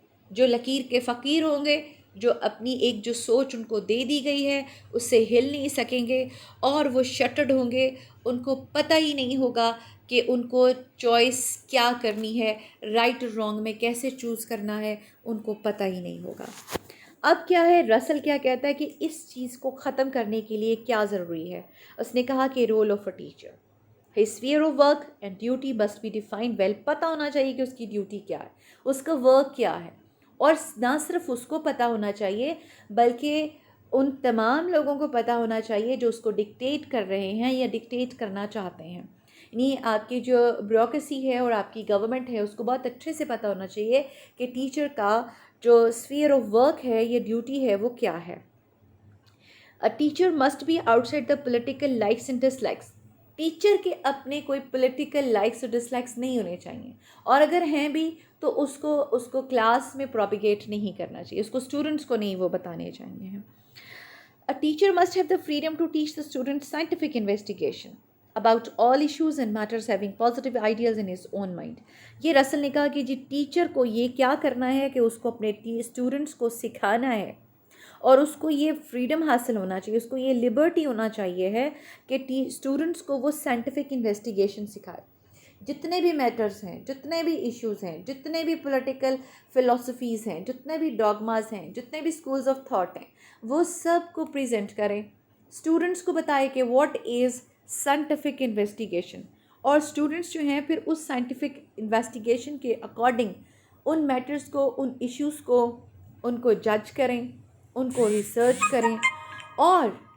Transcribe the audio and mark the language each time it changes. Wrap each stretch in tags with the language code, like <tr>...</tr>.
<ur>جو لکیر کے فقیر ہوں گے، جو اپنی ایک جو سوچ ان کو دے دی گئی ہے اس سے ہل نہیں سکیں گے، اور وہ شٹرڈ ہوں گے، ان کو پتہ ہی نہیں ہوگا کہ ان کو چوائس کیا کرنی ہے، رائٹ اور رانگ میں کیسے چوز کرنا ہے، ان کو پتہ ہی نہیں ہوگا. اب کیا ہے، رسل کیا کہتا ہے کہ اس چیز کو ختم کرنے کے لیے کیا ضروری ہے. اس نے کہا کہ</ur> <en>Role of a teacher, his sphere of work and duty must be defined well.</en> <ur>پتہ ہونا چاہیے کہ اس کی ڈیوٹی کیا ہے، اس کا ورک کیا ہے، اور نہ صرف اس کو پتہ ہونا چاہیے بلکہ ان تمام لوگوں کو پتہ ہونا چاہیے جو اس کو ڈکٹیٹ کر رہے ہیں یا ڈکٹیٹ کرنا چاہتے ہیں. یعنی آپ کی جو بیوروکریسی ہے اور آپ کی گورنمنٹ ہے اس کو بہت اچھے سے پتہ ہونا چاہیے کہ ٹیچر کا جو اسفیئر آف ورک ہے یا ڈیوٹی ہے وہ کیا ہے.</ur> <en>A teacher must be outside the political likes and dislikes.</en> <ur>Teacher کے اپنے کوئی پولیٹیکل لائکس اور ڈس لائکس نہیں ہونے چاہیے، اور اگر ہیں بھی تو اس کو کلاس میں پروپیگیٹ نہیں کرنا چاہیے، اس کو اسٹوڈنٹس کو نہیں وہ بتانے چاہیے.</ur> <en>A teacher must have the freedom to teach the students scientific investigation about all issues and matters having positive ideas in his own mind.</en> <ur>یہ رسل نے کہا کہ جی ٹیچر کو یہ کیا کرنا ہے کہ اس کو اپنے اسٹوڈنٹس کو سکھانا ہے، اور اس کو یہ فریڈم حاصل ہونا چاہیے، اس کو یہ لبرٹی ہونا چاہیے ہے کہ اسٹوڈنٹس کو وہ سائنٹیفک انویسٹیگیشن سکھائے. جتنے بھی میٹرز ہیں، جتنے بھی ایشوز ہیں، جتنے بھی پولیٹیکل فلاسفیز ہیں، جتنے بھی ڈاگماز ہیں، جتنے بھی اسکولز آف تھاٹ ہیں، وہ سب کو پریزنٹ کریں، اسٹوڈنٹس کو بتائے کہ واٹ از سائنٹیفک انویسٹیگیشن، اور اسٹوڈنٹس جو ہیں پھر اس سائنٹیفک انویسٹیگیشن کے اکارڈنگ ان میٹرز کو، ان ایشوز کو، ان کو جج کریں، ان کو ریسرچ کریں، اور</ur>